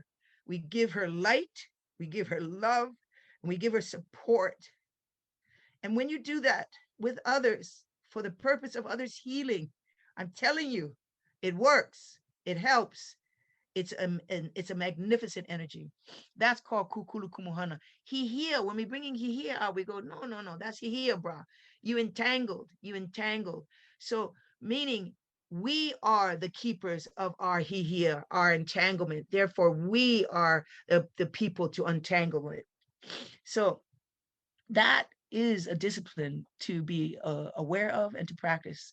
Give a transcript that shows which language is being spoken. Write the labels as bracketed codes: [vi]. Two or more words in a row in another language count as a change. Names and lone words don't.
[en] We give her light, we give her love, and we give her support. And when you do that with others for the purpose of others healing, I'm telling you, it works. It helps. It's a magnificent energy. That's called [haw] kukulu kumuhana. [en] Hihia, when we're bringing hihia out, we go, no, that's hihia, bra. You entangled. So meaning we are the keepers of our hihia, our entanglement. Therefore, we are the people to untangle it. So that is a discipline to be aware of and to practice.